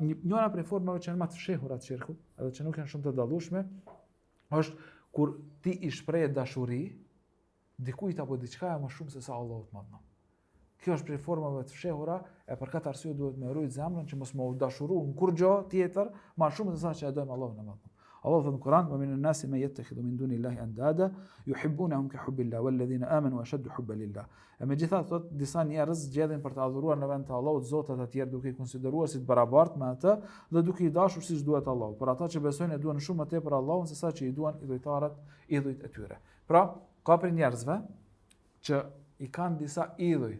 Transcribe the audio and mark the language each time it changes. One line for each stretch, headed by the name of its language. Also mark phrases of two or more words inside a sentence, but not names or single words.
Albanian: Njëra prej formave që janë më të fshehura të shirkut, edhe që nuk janë shumë të dallueshme, është kur ti i shpreh dashuri dikujt apo diçka më shumë se sa Allahut më madh. Kjo është prej formave të fshehura, e për këtë arsye duhet me rujt zemrën që mos më dashuru në kur gjë tjetër më shumë se sa që e dojmë Allahun më madh. Allahu thot në Kur'an:
Arabic: "ومن الناس من يتخذ من دون الله أندادا يحبونهم كحب الله والذين آمنوا أشد حبا لله."
Albanian: Megjithatë thot disa njerëz zgjedhin për të adhuruar në vend të Allahut zotat e tjerë duke i konsideruar si të barabartë me atë dhe duke i dashur siç duhet Allahu. Por ata që besojnë e duan shumë më tepër Allahun se sa që i duan idhujt e tyre. Pra, ka për njerëzve që i kanë disa idhuj.